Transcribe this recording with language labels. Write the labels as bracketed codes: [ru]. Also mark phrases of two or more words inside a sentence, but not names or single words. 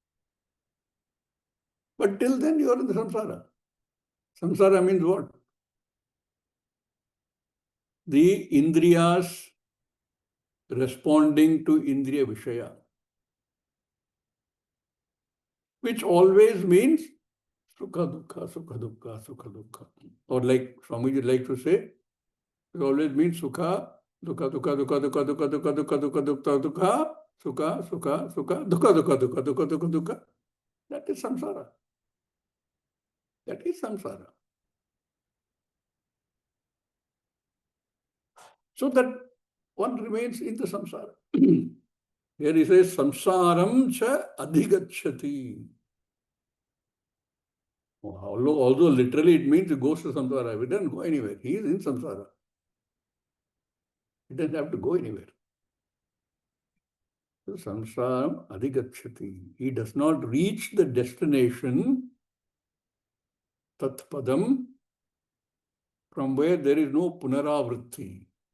[en] But till then, you are in the samsara. Samsara means what? The indriyas responding to [sa] इन्द्रिय विषय, [en] which always means [sa] सुख दुःख, सुख दुःख, सुख दुःख. [en] Or like Swamiji like to say, it always means [sa] सुख, दुःख, दुःख, दुःख, दुःख, दुःख, दुःख, दुःख, दुःख, दुःख, दुःख, सुख, सुख, सुख, दुःख, दुःख, दुःख, दुःख, दुःख, दुःख. [en] That is samsara. That is samsara. So that one remains in the samsara. Here he says, [sa] संसारं च अधिगच्छति. [en] Although literally it means he goes to samsara, he doesn't go anywhere. He is in samsara. He doesn't have to go anywhere. So [sa] संसारं अधिगच्छति. [en] He does not reach the destination, tatpadam, from where there is no punaravritti.